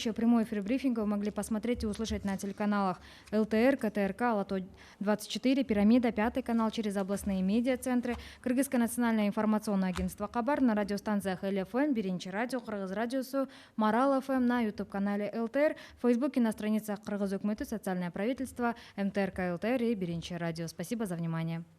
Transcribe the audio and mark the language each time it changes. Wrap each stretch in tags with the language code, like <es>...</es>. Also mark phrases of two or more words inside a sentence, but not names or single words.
<ru>Прямой эфир брифинга вы могли посмотреть и услышать на телеканалах ЛТР, КТРК, Лото-24, Пирамида, 5 канал через областные медиа-центры, Кыргызское национальное информационное агентство Хабар, на радиостанциях ЛФМ, Биринчи радио, Кыргыз радиосу, Марал ФМ, на YouTube-канале ЛТР, в Фейсбуке, на страницах Кыргыз Өкмөтү, социальное правительство, МТРК ЛТР и Биринчи радио. Спасибо за внимание.</ru>